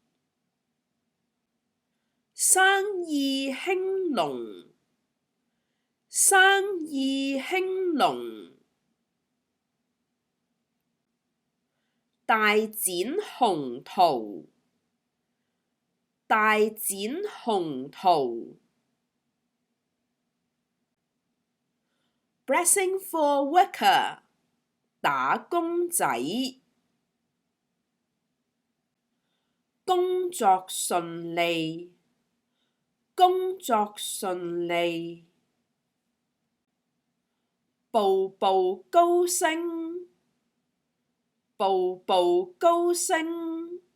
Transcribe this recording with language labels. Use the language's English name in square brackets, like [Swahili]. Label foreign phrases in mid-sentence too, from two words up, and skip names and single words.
[Cantonese] 生意興隆，生意興隆。大展宏圖，大展宏圖。 [English] Blessing for worker， [Cantonese] 打工仔，工作順利，工作順利。步步高升，步步高升。